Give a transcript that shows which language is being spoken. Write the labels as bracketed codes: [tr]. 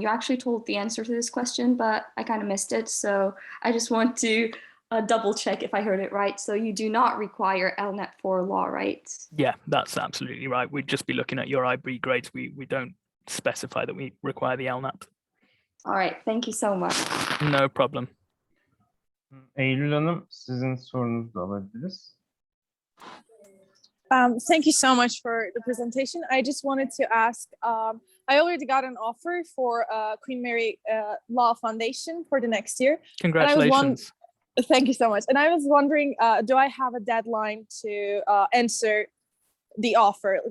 [en] You actually told the answer to this question, but I kind of missed it. So I just want to double check if I heard it right. So you do not require LNET for law, right? Yeah, that's absolutely right. We'd just be looking at your IB grades. We don't specify that we require the LNET. All right, thank you so much. No problem. [tr] Eylül Hanım, sizin sorunuzu da alabiliriz. [en] Thank you so much for the presentation. I just wanted to ask, I already got an offer for Queen Mary Law Foundation for the next year. Congratulations. Thank you so much. And I was wondering, do I have a deadline to answer the offer?